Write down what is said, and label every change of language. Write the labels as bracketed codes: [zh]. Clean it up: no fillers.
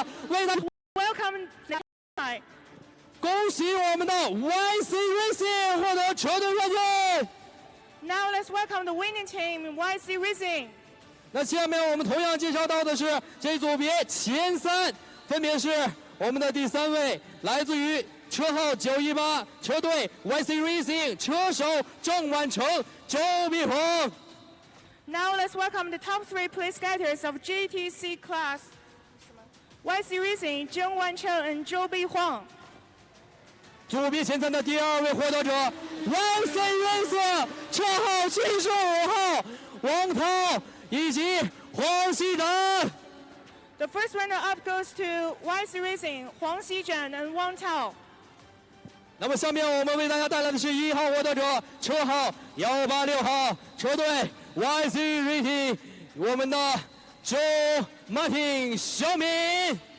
[en] Welcome. [zh] 恭喜我们的 YC Racing 获得车队冠军。 [en] Now let's welcome the winning team, YC Racing. [zh] 那下面我们同样介绍到的是这组别前3，分别是我们的第3位来自于车号918车队 YC Racing 车手郑婉成、周碧红。 [en] Now let's welcome the top 3 place getters of GTC Class, YC Racing 郑万成 and 周碧黄。 [zh] 组别前3的第2位获得者 YC Racing 车号75号王涛以及黄熙展。 [en] The first runner-up goes to YC Racing 黄熙展 and Wang Tao。 [zh] 那么下面我们为大家带来的是1号获得者，车号186号车队 YC Racing 我们的周 Martin 小敏。